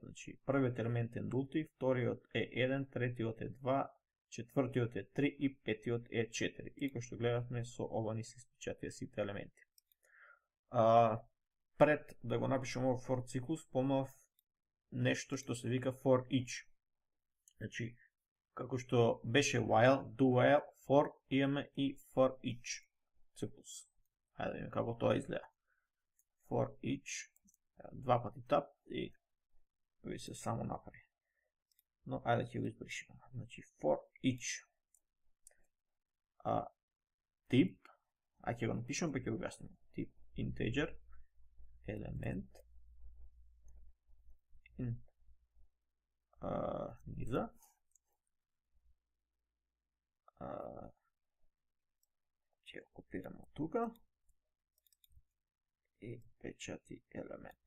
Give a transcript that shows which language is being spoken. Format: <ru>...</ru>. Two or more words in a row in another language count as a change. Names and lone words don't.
<mk>Значи, првиот елемент е нулти, вториот е 1, третиот е 2, четвртиот е 3 и петиот е 4. И кој што гледавме, со ова ни се испечатија сите елементи. Пред да го напишем овој for циклус, спомнав нешто што се вика</mk> <en>for each.</en> <mk>Значи, како што беше</mk> <en>while, do while, for,</en> <mk>имаме и</mk> <en>for each</en> <mk>циклус. Хајде да видиме како тоа изгледа.</mk> <en>For each,</en> <mk>два пати тап и ви се само направи. Но ајде ќе го избришеме. Значи</mk> <en>for each</en> <mk>тип, ќе го напишем па ќе го објасниме. Тип integer елемент низа ќе го копираме од тука и печати елемент.</mk>